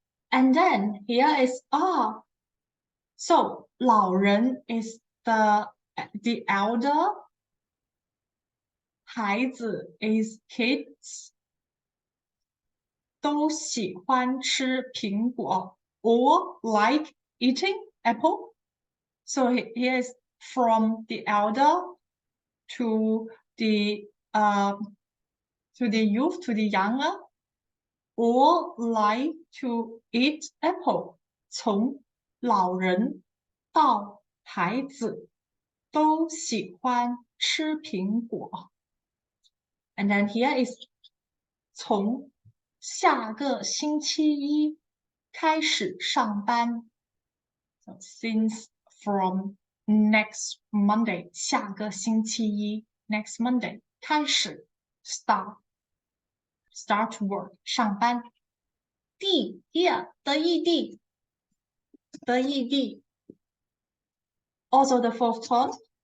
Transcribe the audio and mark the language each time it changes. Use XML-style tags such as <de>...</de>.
<en>And then here is so 老人 is the elder, 孩子 is kids,</en> <zh>都喜欢吃苹果</zh> <en>or like eating apple. So here is from the elder to the youth, to the younger, or like to eat apple.</en> <zh>从老人到孩子都喜欢吃苹果。</zh> <en>And then here is</en> <zh>从下个星期一开始上班。</zh> <en>So since from next Monday,</en> <zh>下个星期一</zh> <en>next Monday 开始 start work 上班。地 here 的异地 also the fourth tone.</en>